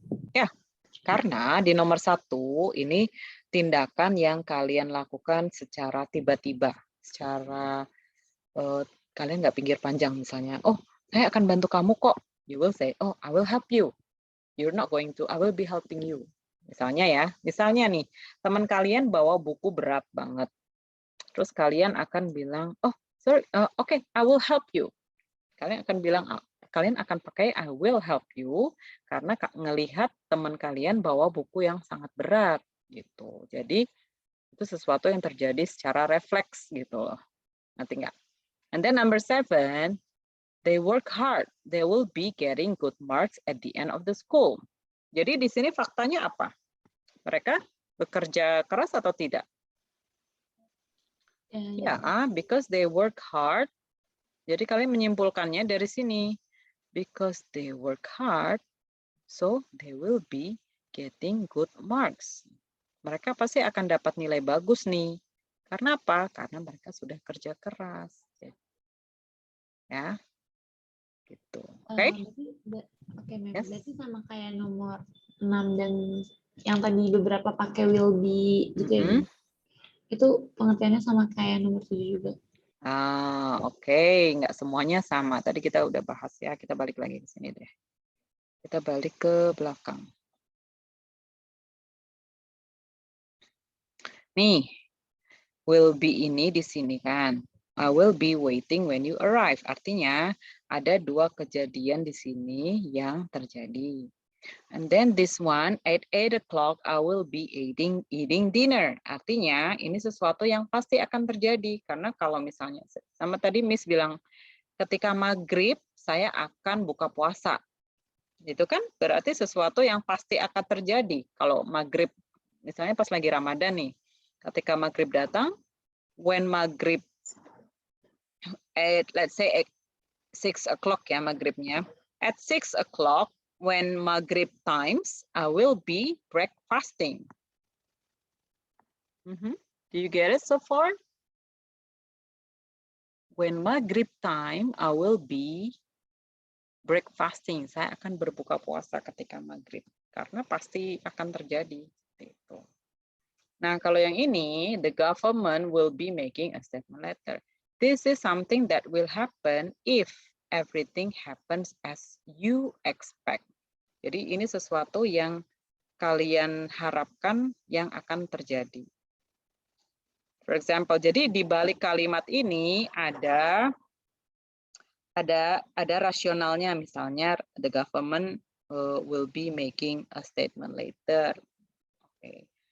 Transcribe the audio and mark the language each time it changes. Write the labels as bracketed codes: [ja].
[id] Ya, karena di nomor 1 ini tindakan yang kalian lakukan secara tiba-tiba, secara kalian nggak pikir panjang misalnya. Oh, saya akan bantu kamu kok. [en] You will say, oh, I will help you. You're not going to, I will be helping you. [id] Misalnya ya, misalnya nih, teman kalian bawa buku berat banget. Terus kalian akan bilang, [en] oh, sorry, okay, I will help you. [id] Kalian akan bilang, kalian akan pakai [en] I will help you [id] karena ngelihat teman kalian bawa buku yang sangat berat gitu. Jadi itu sesuatu yang terjadi secara refleks gitu loh. Nanti enggak. [en] And then number 7, they work hard. They will be getting good marks at the end of the school. [id] Jadi di sini faktanya apa? Mereka bekerja keras atau tidak? [en] Ya, because they work hard. [id] Jadi kalian menyimpulkannya dari sini. [en] Because they work hard, so they will be getting good marks. [id] Mereka pasti akan dapat nilai bagus nih. Karena apa? Karena mereka sudah kerja keras. Ya, gitu. Oke? Oke, berarti sama kayak nomor 6 dan yang tadi beberapa pakai will be gitu ya. Itu pengertiannya sama kayak nomor 7 juga. Oke. Nggak semuanya sama. Tadi kita udah bahas ya. Kita balik lagi ke sini deh. Kita balik ke belakang. Nih, will be ini di sini kan. [en] I will be waiting when you arrive. [id] Artinya ada dua kejadian di sini yang terjadi. [en] And then this one, at 8 o'clock, I will be eating dinner. [id] Artinya ini sesuatu yang pasti akan terjadi. Karena kalau misalnya, sama tadi Miss bilang, ketika maghrib saya akan buka puasa. Itu kan berarti sesuatu yang pasti akan terjadi. Kalau maghrib, misalnya pas lagi Ramadan nih, ketika maghrib datang, [en] when maghrib, let's say at 6 o'clock [id] ya maghribnya, [en] at 6 o'clock, when maghrib times, I will be breakfasting. Do you get it so far? When maghrib time, I will be breakfasting. [id] Saya akan berbuka puasa ketika maghrib. Karena pasti akan terjadi. Itu. Nah, kalau yang ini, [en] the government will be making a statement letter. This is something that will happen if everything happens as you expect. [id] Jadi ini sesuatu yang kalian harapkan yang akan terjadi. [en] For example, [id] jadi di balik kalimat ini ada rasionalnya, misalnya [en] the government will be making a statement later. Okay.